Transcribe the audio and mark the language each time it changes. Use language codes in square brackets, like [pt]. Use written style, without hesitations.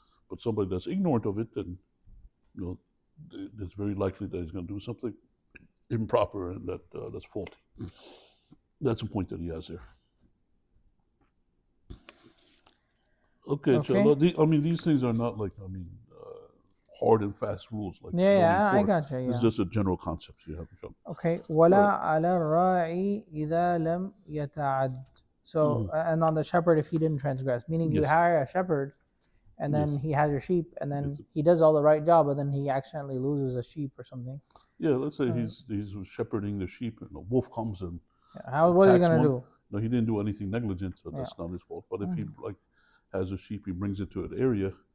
[en] But somebody that's ignorant of it, then it's very likely that he's going to do something improper and that's faulty. That's the point that he has there. Okay. These things are not like hard and fast rules. Like I got you. It's just a general concept you have. Okay. [ar] ولا على الراعي إذا لم يتعد. [en] So and on the shepherd if he didn't transgress, meaning you hire a shepherd, and then he has your sheep, and then he does all the right job, but then he accidentally loses a sheep or something. Yeah, let's say he's shepherding the sheep, and a wolf comes and what is he gonna do? No, he didn't do anything negligent, so that's not his fault. But if he has a sheep, he brings it to an area.